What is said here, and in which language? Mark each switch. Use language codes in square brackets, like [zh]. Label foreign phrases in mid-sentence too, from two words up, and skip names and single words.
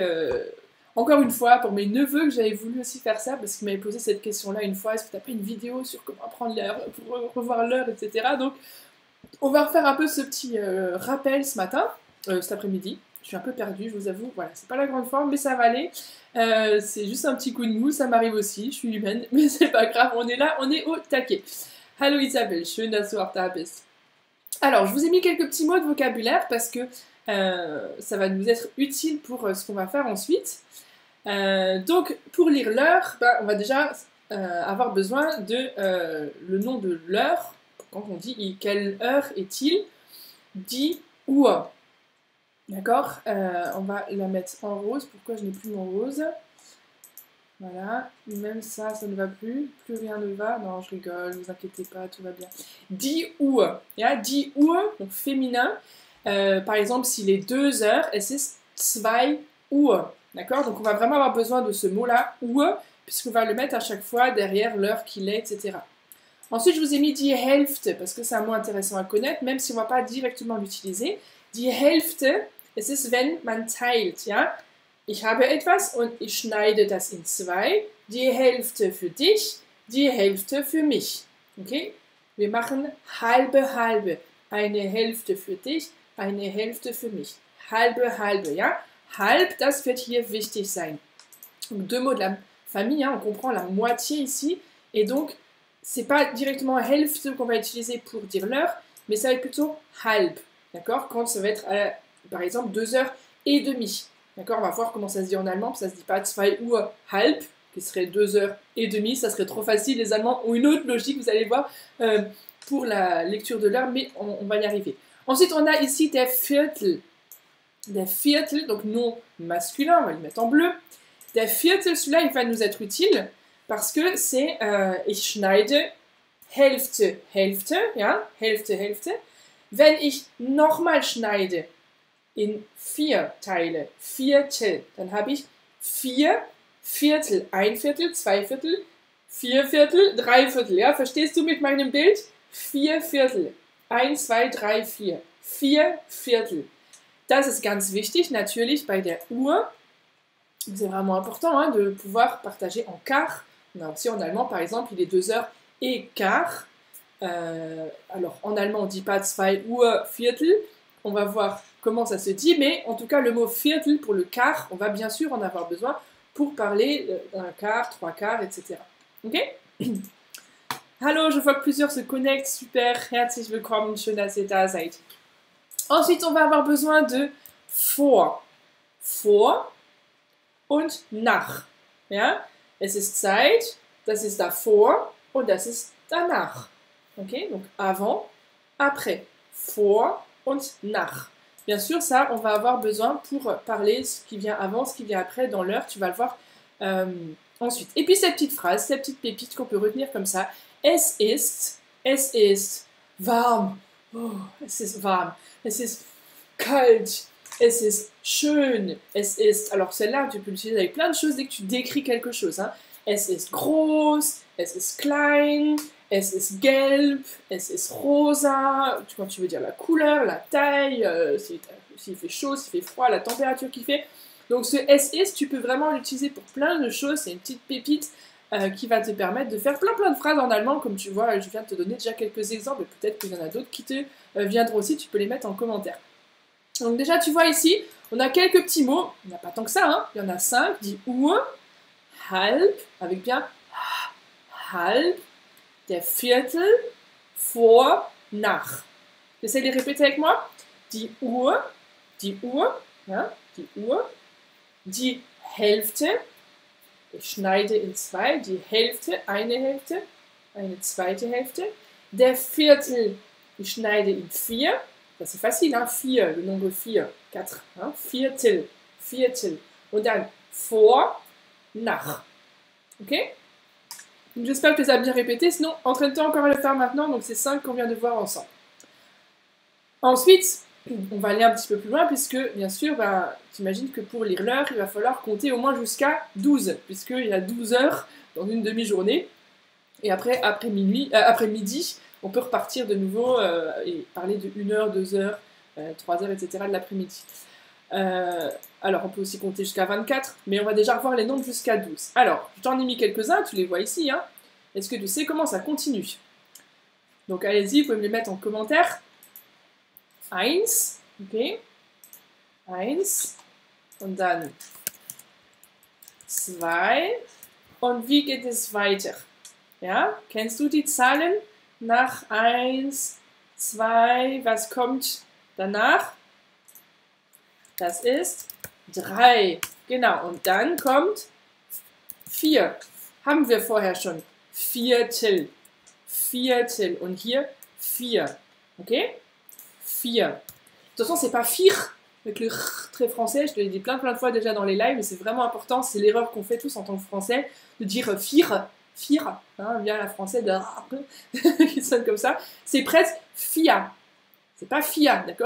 [fr] Encore une fois, pour mes neveux, que j'avais voulu aussi faire ça, parce qu'ils m'avaient posé cette question-là une fois, est-ce que tu n'as pas une vidéo sur comment apprendre l'heure, pour revoir l'heure, etc. Donc, on va refaire un peu ce petit rappel ce matin, cet après-midi. Je suis un peu perdue, je vous avoue, voilà, c'est pas la grande forme, mais ça va aller. C'est juste un petit coup de mou, ça m'arrive aussi, je suis humaine, mais c'est pas grave, on est là, on est au taquet. [de] Hallo Isabelle, schön, dass du auch da bist. [fr] Alors, je vous ai mis quelques petits mots de vocabulaire, parce que ça va nous être utile pour ce qu'on va faire ensuite. Donc, pour lire l'heure, on va déjà avoir besoin de le nom de l'heure. Quand on dit quelle heure est-il, [de] die Uhr. [fr] D'accord, on va la mettre en rose. Pourquoi je n'ai plus mon rose? Voilà, même ça, ça ne va plus. Plus rien ne va. Non, je rigole, ne vous inquiétez pas, tout va bien. [de] Die Uhr. Ja, die Uhr, [fr] donc féminin. Par exemple, s'il est 2 heures, [de] es ist 2 Uhr. [fr] D'accord? Donc on va vraiment avoir besoin de ce mot-là, Uhr, puisqu'on va le mettre à chaque fois derrière l'heure qu'il est, etc. Ensuite, je vous ai mis [de] die Hälfte, [fr] parce que c'est un mot intéressant à connaître, même si on ne va pas directement l'utiliser. [de] Die Hälfte, es ist, wenn man teilt, ja? Ich habe etwas und ich schneide das in 2. Die Hälfte für dich, die Hälfte für mich. Okay? Wir machen halbe, halbe. Eine Hälfte für dich, eine Hälfte für mich. Halbe, halbe, ja? Halb, das wird hier wichtig sein. [fr] Donc, 2 mots de la famille, hein, on comprend la moitié ici, et donc c'est pas directement Hälfte qu'on va utiliser pour dire l'heure, mais ça va être plutôt halb, d'accord? Quand ça va être, par exemple, 2h30, d'accord? On va voir comment ça se dit en allemand, ça se dit pas [de] 2 Uhr halb, [fr] qui serait 2h30, ça serait trop facile, les Allemands ont une autre logique, vous allez voir, pour la lecture de l'heure, mais on va y arriver. Ensuite, on a ici [de] der Viertel. [fr] Der Viertel, donc nom masculin, on va le mettre en bleu. Der Viertel, celui-là, il va nous être utile parce que c'est [de] ich schneide Hälfte, Hälfte, ja, Hälfte, Hälfte. Wenn ich nochmal schneide in 4 Teile, Viertel, dann habe ich 4 Viertel, 1 Viertel, 2 Viertel, 4 Viertel, 3 Viertel, ja, verstehst du mit meinem Bild? 4 Viertel, 1, 2, 3, 4, 4 Viertel. Das ist ganz wichtig, natürlich, bei der Uhr. [fr] C'est vraiment important hein, de pouvoir partager en quart. On a aussi en allemand, par exemple, il est 2h15. Alors, en allemand, on ne dit pas [de] 2 Uhr Viertel. [fr] On va voir comment ça se dit, mais en tout cas, le mot Viertel pour le quart, on va bien sûr en avoir besoin pour parler d'un quart, 3 quarts, etc. Ok? Hallo, je vois que plusieurs se connectent. [de] Super, herzlich willkommen, schön, dass ihr da seid. [fr] Ensuite, on va avoir besoin de vor. [de] Vor und nach. Ja? Es ist Zeit, das ist davor und das ist danach. [fr] Okay? Donc avant, après. [de] Vor und nach. [fr] Bien sûr, ça, on va avoir besoin pour parler ce qui vient avant, ce qui vient après dans l'heure. Tu vas le voir ensuite. Et puis cette petite phrase, cette petite pépite qu'on peut retenir comme ça. [de] Es ist warm. Oh, es ist warm. Es ist kalt, es ist schön, es ist... [fr] Alors celle-là, tu peux l'utiliser avec plein de choses dès que tu décris quelque chose. Hein. [de] Es ist groß, es ist klein, es ist gelb, es ist rosa, [fr] quand tu veux dire la couleur, la taille, s'il fait chaud, s'il fait froid, la température qu'il fait. Donc ce [de] es ist, [fr] tu peux vraiment l'utiliser pour plein de choses, c'est une petite pépite qui va te permettre de faire plein de phrases en allemand, comme tu vois, je viens de te donner déjà quelques exemples, et peut-être qu'il y en a d'autres qui te viendront aussi, tu peux les mettre en commentaire. Donc déjà, tu vois ici, on a quelques petits mots, il n'y en a pas tant que ça, hein. Il y en a 5, [de] die Uhr, halb, [fr] avec bien [de] halb, der Viertel, vor, nach. [fr] J'essaie de les répéter avec moi. [de] Die Uhr, ja, die Uhr, die Hälfte, ich schneide in zwei, die Hälfte, eine zweite Hälfte, der Viertel, ich schneide in 4, das ist [fr] facile, hein, 4, le nombre 4, 4, hein, [de] Viertel, und dann vor, nach. [fr] Ok? J'espère que tu as bien répété, sinon entraîne-toi encore à le faire maintenant, donc c'est 5 qu'on vient de voir ensemble. Ensuite, on va aller un petit peu plus loin, puisque bien sûr, bah, t'imagines que pour lire l'heure, il va falloir compter au moins jusqu'à 12, puisqu'il y a 12 heures dans une demi-journée, et après midi, on peut repartir de nouveau et parler de 1 heure, 2 heures, 3 heures, etc. de l'après-midi. Alors, on peut aussi compter jusqu'à 24, mais on va déjà revoir les nombres jusqu'à 12. Alors, je t'en ai mis quelques-uns, tu les vois ici. Hein. Est-ce que tu sais comment ça continue? Donc, allez-y, vous pouvez me les mettre en commentaire. 1, [de] ok. 1, und dann 2. Und wie geht es weiter? Ja, kennst du die Zahlen? Nach 1, 2, was kommt danach? Das ist 3. Genau, und dann kommt 4. Haben wir vorher schon. Viertel. Und hier 4. Ok? 4. [fr] De toute façon, c'est pas 4 avec le r très français. Je te l'ai dit plein de fois déjà dans les lives, mais c'est vraiment important. C'est l'erreur qu'on fait tous en tant que français de dire 4. Hein, bien la français de qui sonne comme ça. C'est presque FIA. C'est pas Fiat, d'accord?